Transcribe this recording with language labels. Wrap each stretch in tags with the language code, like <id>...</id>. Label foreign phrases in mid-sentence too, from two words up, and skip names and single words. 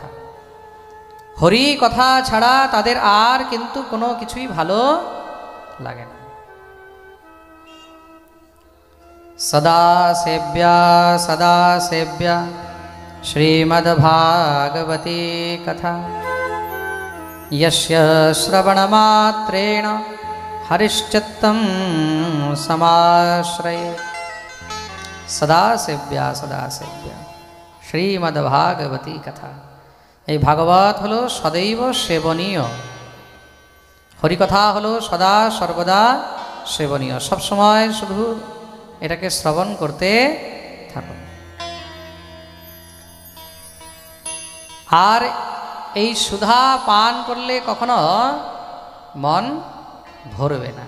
<bn>হরিকথা ছাড়া তাদের আর কিন্তু কোনো কিছুই ভালো লাগে না।</bn> <sa>সদা সেব্যা সদা সেব্যা শ্রীমদ্ভাগবতী কথা, यस्य श्रवणमात्रेण हरिश्चित्तं समाश्रये। सदा सेव्या सदा सेव्या श्रीमद्भागवती कथा।</sa> <bn>এই ভাগবত হলো সदैव সেবনীয়, হরিকথা হলো সদা সর্বদা সেবনীয়। সবসময় শুধু এটাকে শ্রবণ করতে থাকুন। আর এই সুধা পান করলে কখনো মন ভরবে না।</bn>